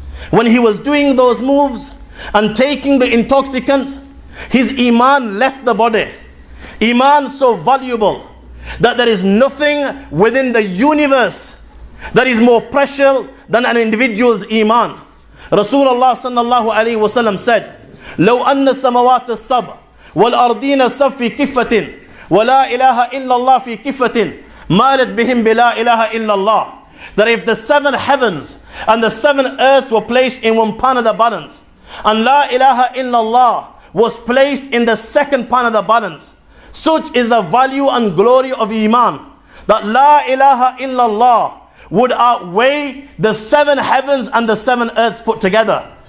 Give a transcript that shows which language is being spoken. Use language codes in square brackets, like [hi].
[en] When he was doing those moves and taking the intoxicants, his iman left the body. Iman so valuable that there is nothing within the universe that is more precious than an individual's iman. Rasulullah sallallahu alayhi wa sallam said, [ar] لو أن السماوات السبع والأرضين السبع في كفة ولا إله إلا الله في كفة مالت بهم بلا إله إلا الله. [en] That if the 7 heavens and the 7 earths were placed in one part of the balance, and La ilaha illallah was placed in the second part of the balance, such is the value and glory of Iman, that La ilaha illallah would outweigh the 7 heavens and the 7 earths put together.